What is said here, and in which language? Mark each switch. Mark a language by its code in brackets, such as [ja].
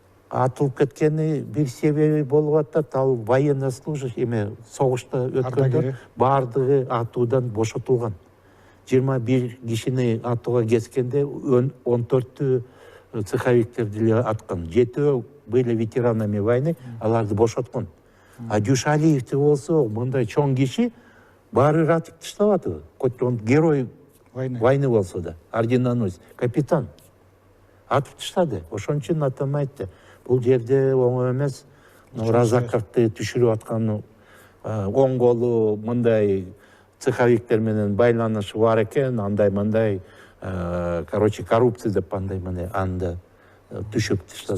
[ky] Атылып кеткени бир себеби болуп атат, ал военнослужащий согушта өткөндөр бардыгы атуудан бошотулган. 21 кишини атууга кеткенде 14-тү цеховиктерди эле аткан. [ru] 7 были ветеранами войны, [ky] аларды бошоткон. А Дюшалиевди болсо мындай чоң киши баары атып таштабады. [ru] Хоть он герой войны [ky] болсо да, [ru] орденоносец, капитан. [ky] Атып таштады. Ошон үчүн атам айтты, бул жерде оңой эмес, Разаковду түшүрүп аткан оң колу мындай цеховиктер менен байланышы бар экен, андай мындай короче коррупция деп андай мындай анда түшүрүп таштады.